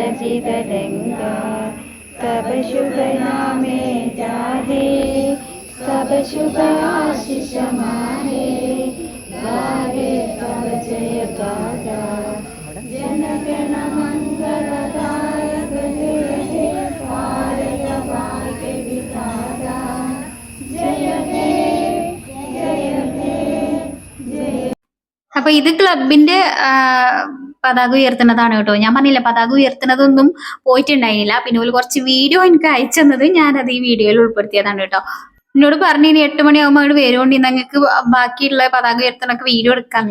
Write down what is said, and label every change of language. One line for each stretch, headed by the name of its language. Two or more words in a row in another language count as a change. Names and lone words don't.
Bangla: তরঙ্গ তব শুভ নামে জাগে তব শুভ আশিস মাগে গাহে তব জয় গাথা জন গণ মঙ্গলদায়ক জয় হে ভারত ভাগ্য বিধাতা জয় হে জয় হে জয়.
Malayalam: അപ്പൊ ഇത് ക്ലബിന്റെ പതാക ഉയർത്തുന്നതാണ് കേട്ടോ. ഞാൻ പറഞ്ഞില്ല പതാക ഉയർത്തുന്നതൊന്നും പോയിട്ടുണ്ടായിരുന്നില്ല. പിന്നെ ഒരു കുറച്ച് വീഡിയോ എനിക്ക് അയച്ചു തന്നത് ഞാനത് ഈ വീഡിയോയിൽ ഉൾപ്പെടുത്തിയതാണ് കേട്ടോ. എന്നോട് പറഞ്ഞു ഇനി 8 മണിയാകുമ്പോൾ അങ്ങോട്ട് വരുകൊണ്ട് നിങ്ങൾക്ക് ബാക്കിയുള്ള പതാക ഉയർത്തണൊക്കെ വീഡിയോ എടുക്കാന്ന്.